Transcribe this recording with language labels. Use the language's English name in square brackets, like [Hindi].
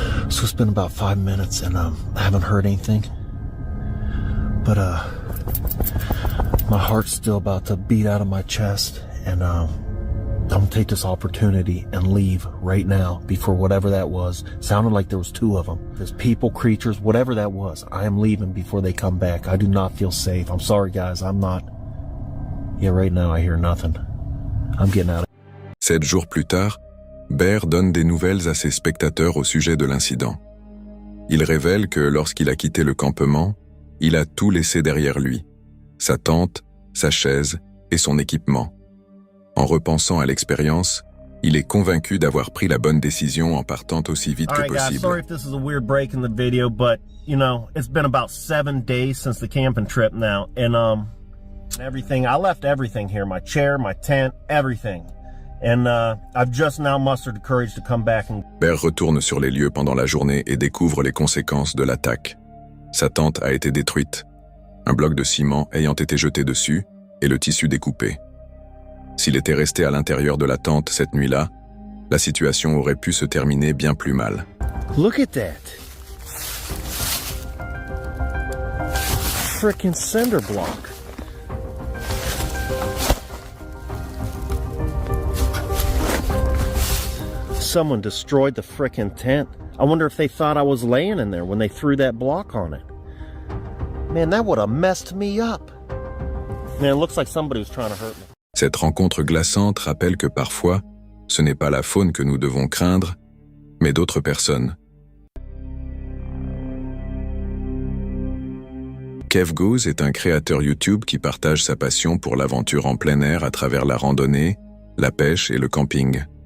[English] So it's been about 5 minutes and I haven't heard anything. But my heart's still about to beat out of my chest, and I'm gonna take this opportunity and leave right now before whatever that was. Sounded like there was 2 of them. There's people, creatures, whatever that was. I am leaving before they come back. I do not feel safe. I'm sorry guys, I'm not. Yeah, right now I hear nothing. I'm getting out of [French] 7 jours plus tard, Bear donne des nouvelles à ses spectateurs au sujet de l'incident. Il révèle que lorsqu'il a quitté le campement, il a tout laissé derrière lui, sa tente, sa chaise et son équipement. En repensant à l'expérience, il est convaincu d'avoir pris la bonne décision en partant aussi vite que [English] Alright guys, [French] possible. [English] sorry if this is a weird break in the video, but you know, it's been about 7 days since the camping trip now, and everything, I left everything here, my chair, my tent, everything. And I've just now mustered the courage to come back and... [French] Bear retourne sur les lieux pendant la journée et découvre les conséquences de l'attaque. Sa tente a été détruite, un bloc de ciment ayant été jeté dessus et le tissu découpé. S'il était resté à l'intérieur de la tente cette nuit-là, la situation aurait pu se terminer bien plus mal. [English] Look at that. Frickin' cinder block. Someone destroyed the frickin' tent. I wonder if they thought I was laying in there when they threw that block on it. Man, that would have messed me up. Man, it looks like somebody was trying to hurt me. [French] Cette rencontre glaçante rappelle que parfois, ce n'est pas la faune que nous devons craindre, mais d'autres personnes. Kev Goes est un créateur YouTube qui partage sa passion pour l'aventure en plein air à travers la randonnée, la pêche et le camping.